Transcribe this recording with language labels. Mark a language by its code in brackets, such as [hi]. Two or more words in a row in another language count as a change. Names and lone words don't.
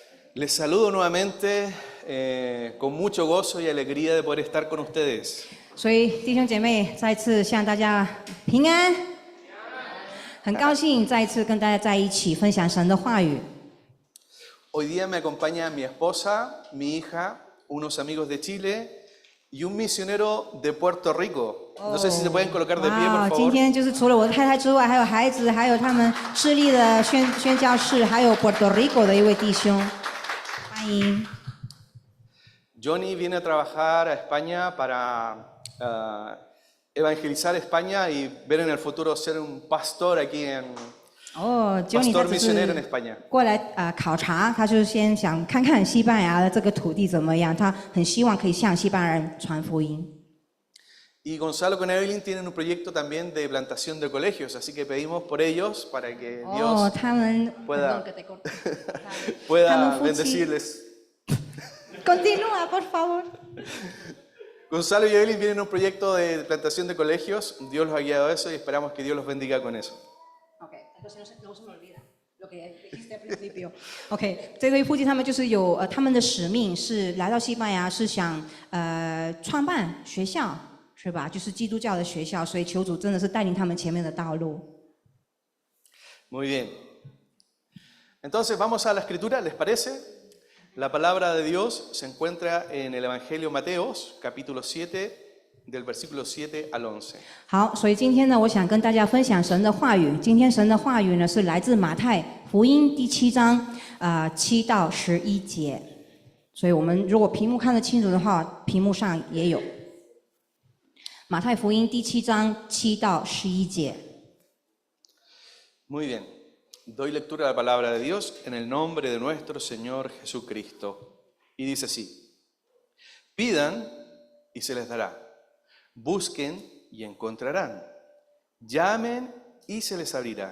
[es] Les saludo nuevamente con mucho gozo y alegría de poder estar con ustedes. [zh] 所以弟兄姐妹再次向大家平安，很高兴再一次跟大家在一起分享神的话语。 [es] Hoy día me acompaña mi esposa, mi hija, unos amigos de Chile y un misionero de Puerto Rico. No sé si se pueden colocar de pie, 哇， por [zh] 今 [es] favor. [zh] 天就是除了我的太太之外，还有孩子，还有他们智利的宣教士，还有 Puerto Rico 的一位弟兄，欢迎。 [es] Johnny viene a trabajar a España para evangelizar España y ver en el futuro ser un pastor aquí en [zh] 哦 ，Johnny 他 [es] pastor [zh] 只 [es] misionero en [zh] 是 [es] España. [zh] 过来考察，他就是先想看看西班牙的这个土地怎么样，他很希望可以向西班牙人传福音。 [es] Y Gonzalo con Evelyn tienen un proyecto también de plantación de colegios, así que pedimos por ellos para que 哦， Dios [zh] 他们 [es] pueda, [zh] 他们 [es] pueda [zh] 夫妻 [es] bendecirles. Continúa, por favor. Gonzalo y Evelyn vienen en un proyecto de plantación de colegios, Dios los ha guiado a eso y esperamos que Dios los bendiga con eso. OK， no se me olvida lo que dijiste al principio. [zh] OK， 这对夫妻他们就是有他们的使命是来到西班牙，是想创办学校，是吧？就是基督教的学校，所以求主真的是带领他们前面的道路。 [es] Muy bien. Entonces vamos a la escritura, ¿les parece? La palabra de Dios se encuentra en el Evangelio Mateos, capítulo 7, del versículo 7 al 11. [zh] 好，所以今天呢，我想跟大家分享神的话语。今天神的话语呢，是来自马太福音第7章7到11节。所以我们如果屏幕看得清楚的话，屏幕上也有。马太福音第7章7到11节。 [es] Muy bien. Doy lectura a la palabra de Dios en el nombre de nuestro Señor Jesucristo. Y dice así: Pidan y se les dará. Busquen y encontrarán. Llamen y se les abrirá.